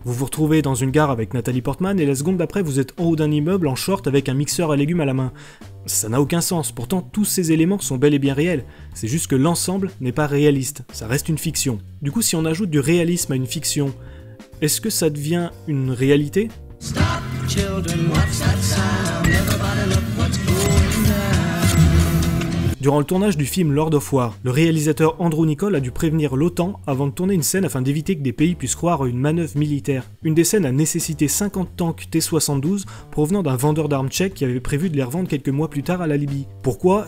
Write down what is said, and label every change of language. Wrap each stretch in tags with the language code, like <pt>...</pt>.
<fr>Vous vous retrouvez dans une gare avec Nathalie Portman et la seconde d'après vous êtes en haut d'un immeuble en short avec un mixeur à légumes à la main. Ça n'a aucun sens, pourtant tous ces éléments sont bel et bien réels. C'est juste que l'ensemble n'est pas réaliste, ça reste une fiction. Du coup si on ajoute du réalisme à une fiction, est-ce que ça devient une réalité ?</fr> <en>Stop, children, what's that sound? Everybody look what's going down.</en> <fr>Durant le tournage du film Lord of War, le réalisateur Andrew Niccol a dû prévenir l'OTAN avant de tourner une scène afin d'éviter que des pays puissent croire à une manœuvre militaire. Une des scènes a nécessité 50 tanks T-72 provenant d'un vendeur d'armes tchèque qui avait prévu de les revendre quelques mois plus tard à la Libye. Pourquoi ?</fr>